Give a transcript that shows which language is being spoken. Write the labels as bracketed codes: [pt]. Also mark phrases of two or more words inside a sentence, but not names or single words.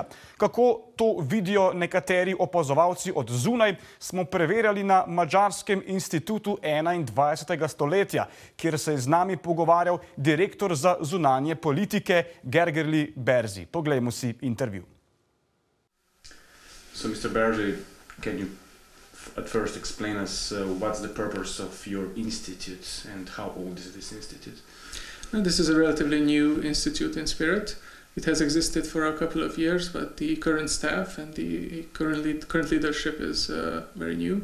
[sl] Kako to vidijo nekateri opazovalci od zunaj, smo preverjali na Madžarskem institutu 21. stoletja, kjer se je z nami pogovarjal direktor za zunanje politike Gergerli Berzi. Poglejmo si intervju. [en] So, Mr. Berzi, can you at first explain us what's the purpose of your institute and how old is this institute? This is a relatively new institute in spirit. It has existed for a couple of years, but the current staff and the current leadership is very new.